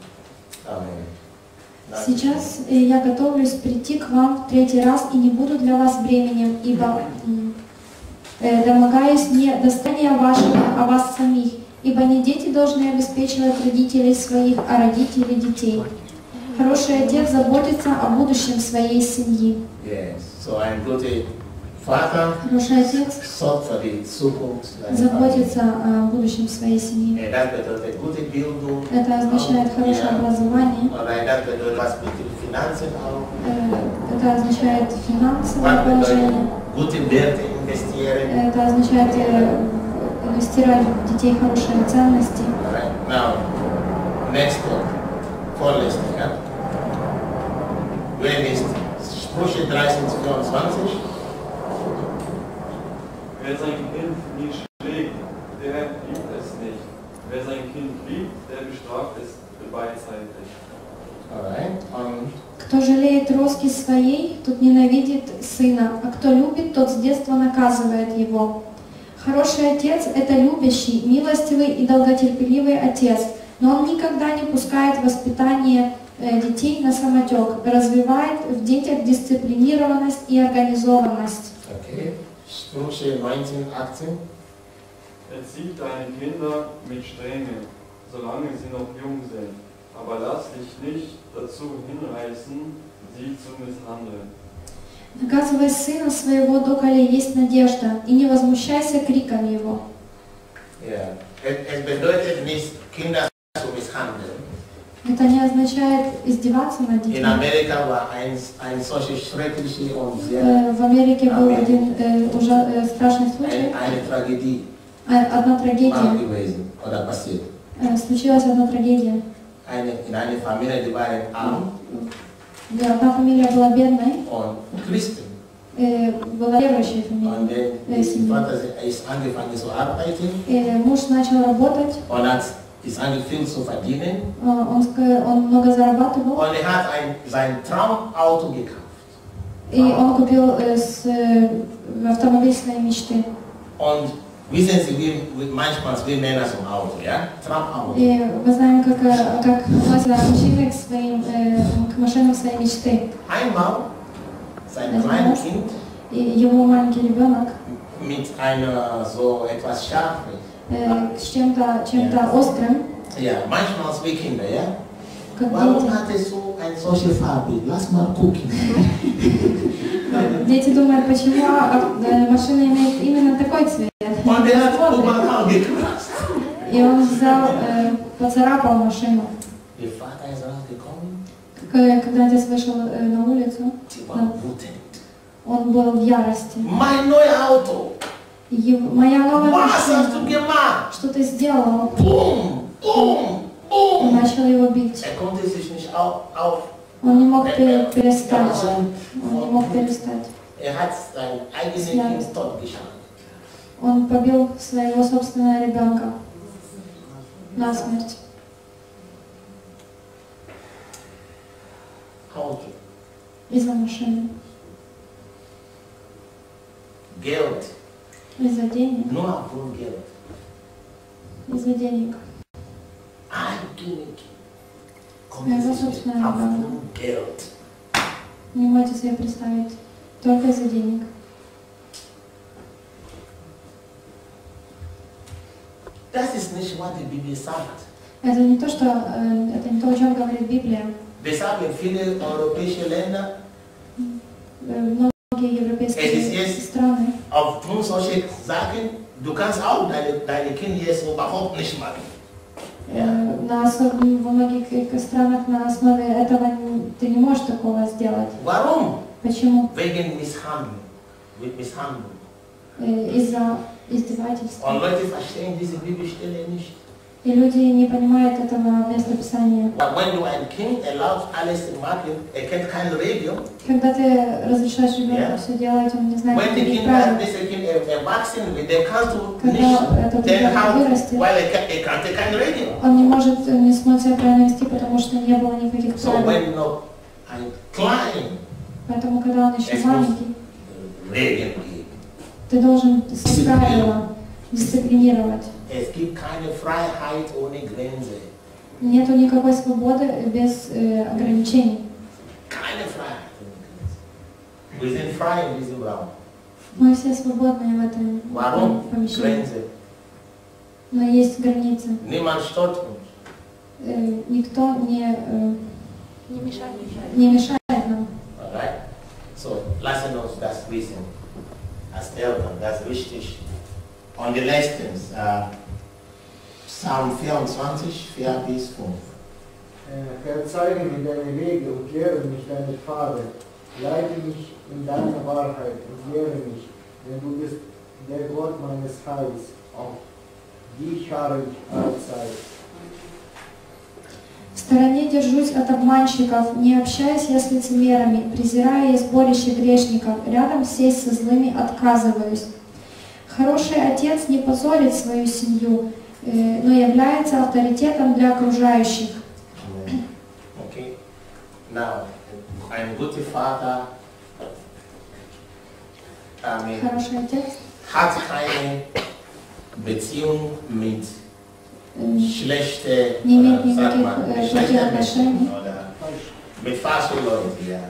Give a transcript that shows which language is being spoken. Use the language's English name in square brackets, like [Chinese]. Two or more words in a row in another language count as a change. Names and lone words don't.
[English] Amen. [Russian] Сейчас я готовлюсь прийти к вам в 3-й раз и не буду для вас бременем, ибо домогаюсь не достояния вашего, а вас самих, ибо не дети должны обеспечивать родителей своих, а родители детей. Хороший отец заботится о будущем своей семьи. [German] Yes. So ein guter Vater [Russian] Хороший отец [German] sorgt für die Zukunft seiner [Russian] заботится о будущем своей семьи. [German] Familie. Das bedeutet gute Bildung. [Russian] Это означает хорошее образование. [German] Oder das bedeutet was mit den Finanzen auch. [Russian] Это означает финансовое [German] Was bedeutet [Russian] положение. [German] gute Werte investieren. [Russian] Это означает инвестировать в детей хорошие ценности. [English] Alright. Now, next one. [German] Vorletzte, ja? Wer liest? Sprüche 13, 24. Wer sein Kind nie schlägt, der liebt es nicht. Wer sein Kind liebt, der bestraft es beidseitig. [English] Alright. [Russian] Кто жалеет роски своей, тот ненавидит сына, а кто любит, тот с детства наказывает его. Хороший отец – это любящий, милостивый и долготерпеливый отец, но он никогда не пускает воспитание детей на самотек, развивает в детях дисциплинированность и организованность. [German] Okay. Sprüche 19, 18. Erzieh deine Kinder mit Strenge, solange sie noch jung sind, aber lass dich nicht dazu hinreißen, sie zu misshandeln. [Russian] Наказывай сына своего, доколе есть надежда, и не возмущайся криком его. [German] Ja. Es bedeutet nicht, Kinder zu misshandeln. [Russian] Это не означает издеваться над [German] In [Russian] детьми. [German] Amerika war ein solches schreckliches und sehr [Russian] В Америке был один страшный случай, [German] eine Tragödie [Russian] одна трагедия. [German] gewesen oder passiert. [Russian] Случилась одна трагедия. [German] In einer Familie, die waren arm [Russian] Одна фамилия была бедной, [German] und Christen. [Russian] была верующая [German] Und [Russian] фамилия. [German] der Vater ist angefangen zu arbeiten [Russian] Муж начал работать, [German] und ist angefangen zu verdienen. [Russian] он много зарабатывал, [German] Und hat sein Traumauto gekauft. [Russian] и он купил автомобиль своей мечты. [German] Und wissen Sie, wie manchmal wir Männer zum Auto, ja? Traumauto. [Russian] И мы знаем, как относятся мужчины к машинам своей мечты. [German] Einmal sein kleines Kind [Russian] И его маленький ребенок [German] mit einer so etwas Scharfes. [Russian] с чем-то острым, [German] Ja, manchmal wie Kinder, ja? [Russian] как [German] Warum [Russian] дети. [German] hat er so eine solche Farbe? Lass mal gucken. [Russian] Дети думают, почему машина имеет именно такой цвет. [German] Und er hat [Russian] Смотрит. [German] überall gekratzt. [Russian] И он взял, поцарапал машину. [German] Der Vater ist rausgekommen, [Russian] Когда отец вышел на улицу, [German] sie war wütend. [Russian] он был в ярости. [German] Mein neues Auto. [Russian] И моя новая [German] Was hast [Russian] машина, [German] du gemacht? [Russian] что ты сделал? Boom, boom, И boom. начал его бить. [German] Er konnte sich nicht auf. [Russian] Он не мог [German] Er [Russian] перестать. [German] war so [Russian] Он не мог перестать. [German] Er hat sein eigenes Kind totgeschossen. [Russian] Он побил своего собственного ребенка насмерть. [German] Auto. [Russian] Из-за машины. [German] Geld. [Russian] Из-за денег. [German] Nur für Geld. [Russian] Из-за денег. [German] Eigentum. [Russian] Своего собственного ребенка. [German] Für Geld. [Russian] Не можете себе представить. Только из-за денег. [German] Das ist nicht, was die Bibel sagt. [Russian] Это не то, что, это не то, о чем говорит Библия. [German] Deshalb in viele europäische Länder [Russian] Многие европейские страны. [German] Aufgrund solcher Sachen, du kannst auch deine Kinder jetzt überhaupt nicht machen. [Russian] Во многих странах на основе этого ты не можешь такого сделать. [German] Warum? [Russian] Почему? [German] Wegen Misshandlung. [Russian] Из-за izdевательств. [German] Und Leute verstehen diese Bibelstelle nicht. [Russian] И люди не понимают этого местописания. [English] When you are a king, [German] erlaubst alles zu machen, kennt keine Regeln. [Russian] Когда ты разрешаешь ребенку все делать, он не знает никаких правил. [German] Erwachsen wird, der kannst du [Russian] Когда этот ребенок вырастет, [German] kannte keine Regeln. [Russian] он не может не смог себя правильно вести, потому что не было никаких [German] So [Russian] правил. [English] when you are klein, [Russian] Поэтому, когда он еще маленький, [German] Regeln. [Russian] ты должен правила дисциплинировать. [German] Es gibt keine Freiheit ohne Grenze. [Russian] Нету никакой свободы без ограничений. [German] Keine Freiheit ohne Grenze. Wir sind frei in diesem Raum. [Russian] Мы все свободные в этом [German] Warum? [Russian] помещении. [German] Grenze. [Russian] Но есть границы. [German] Niemand stört uns. [Russian] Никто не мешает нам. [English] Alright? [German] So, lassen uns das wissen. Als Eltern, das ist wichtig. Und die letztens, Psalm 24, 4 bis 5. Verzeih mir deine Wege und lehre mich deine Pfade. Leite mich in deine Wahrheit und lehre mich, denn du bist der Gott meines Heils. Auf dich harre ich allzeit. [Russian] В стороне держусь от обманщиков, не общаюсь я с лицемерами, презираю я сборище грешников, рядом сесть со злыми отказываюсь. Хороший отец не позорит свою семью, но является авторитетом для окружающих. [English] Okay. Now, [German] ein guter Vater [Russian] Хороший отец [German] hat keine Beziehung mit schlechten [Russian] не имеет никаких плохих отношений [German] oder mit falschen Leuten, ja.